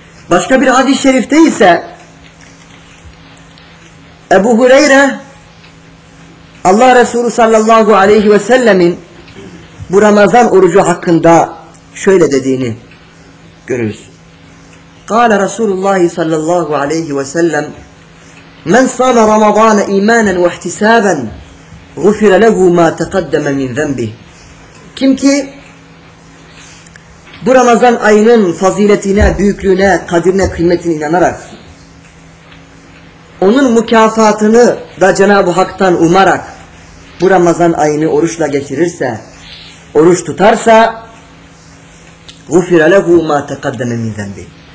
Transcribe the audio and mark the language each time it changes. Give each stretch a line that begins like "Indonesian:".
Turkish: Başka bir hadis-i şerifte ise Ebu Hureyre Allah Resulü sallallahu aleyhi ve sellemin bu Ramazan orucu hakkında şöyle dediğini görürüz.
Arabic: Kâle Resulullah sallallahu aleyhi ve sellem مَنْ صَامَ رَمَضَانَ اِيمَانًا وَاِحْتِسَابًا غُفِرَ لَهُ مَا تَقَدَّمَ مِنْ ذَنْبِهِ.
Turkish: Kim ki bu Ramazan ayının faziletine, büyüklüğüne, kadirine, kıymetine inanarak, onun mükafatını da Cenab-ı Hak'tan umarak bu Ramazan ayını oruçla geçirirse, oruç tutarsa
Arabic: غُفِرَ لَهُ مَا تَقَدَّمَ مِنْ ذَنْبِهِ.